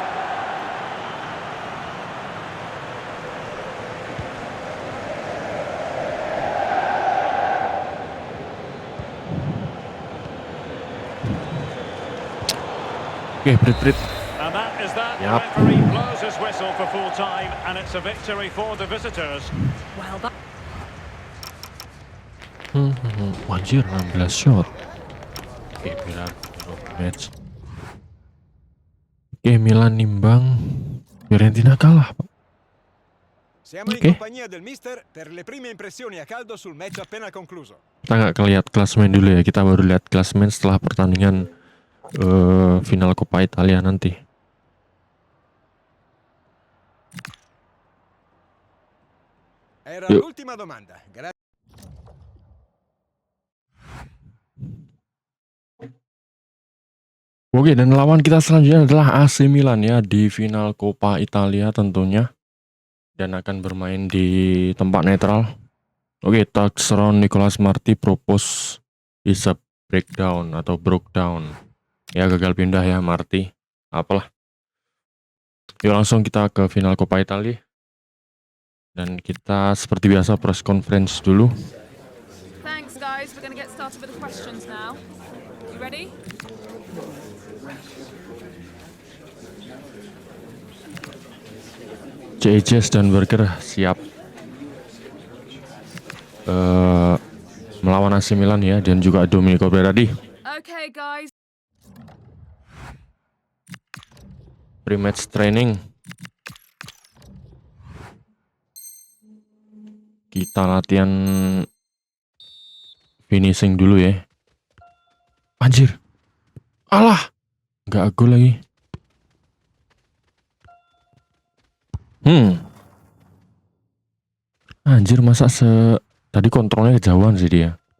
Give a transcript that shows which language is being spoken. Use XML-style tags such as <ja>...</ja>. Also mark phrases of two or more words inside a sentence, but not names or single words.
<id>Oke, Brit.</id> <en>And that is that. The Yep. referee blows his whistle for full time, and it's a victory for the visitors. Well, that</en> <id>Anjir 16 shot. Oke, Berardi match. Oke, Milan nimbang, Fiorentina kalah, Pak.</id> <it>Siamo</it> <id>Ok.</id> <it>in compagnia del mister per le prime impressioni a caldo sul match appena concluso.</it> <id>Kita nggak lihat klasemen dulu ya. Kita baru lihat klasemen setelah pertandingan final Coppa Italia nanti.</id> <it>Era</it> <id>Yuk.</id> <it>l'ultima domanda.</it> <id>Oke, dan lawan kita selanjutnya adalah AC Milan ya di final Coppa Italia tentunya, dan akan bermain di tempat netral. Oke,</id> <en>touchdown Nicolas Marti propose is a breakdown atau broke down.</en> <id>Ya, gagal pindah ya Marti. Apalah. Yuk langsung kita ke final Coppa Italia. Dan kita seperti biasa</id> <en>press conference</en> <id>dulu.</id> <en>Thanks, guys. We're going to get started with the questions now. You ready?</en> <id>Cejes dan Berger siap melawan AC Milan ya, dan juga Domenico Berardi.</id> <en>Okay, guys. Pre-match training.</en> <id>Kita latihan finishing dulu ya. Anjir. Alah. Nggak gol lagi. Anjir, masa tadi kontrolnya kejauhan sih dia.</id>